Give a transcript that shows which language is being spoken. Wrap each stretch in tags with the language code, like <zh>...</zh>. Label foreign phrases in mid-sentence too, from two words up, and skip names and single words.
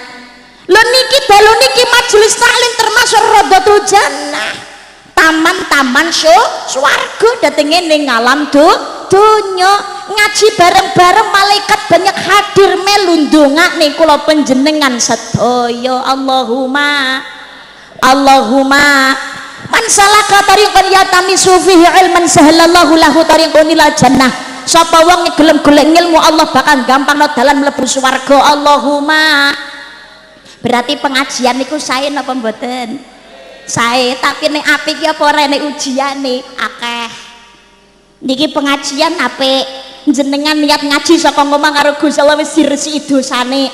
<jv>Lho niki dalu niki majelis taklim termasuk Radhatul Jannah, taman-taman swarga dhateng ning alam donya ngaji bareng-bareng malaikat banyak hadir melu ndongakne kula panjenengan sedaya.</jv> <ar>اللهم من سلك طريقا يلتمس فيه علما سهل الله له طريقا إلى الجنة.</ar> <jv>Sapa wong gelem golek ilmu Allah bakal gampangno dalan mlebu swarga. Allahumma. Berarti pengajian niku sae napa mboten? Sae, tapi nek apik ya apa ora nek ujiane akeh. Niki pengajian apik, jenengan niat ngaji saka ngomong karo Gusti Allah wis diresiki dosane.</jv>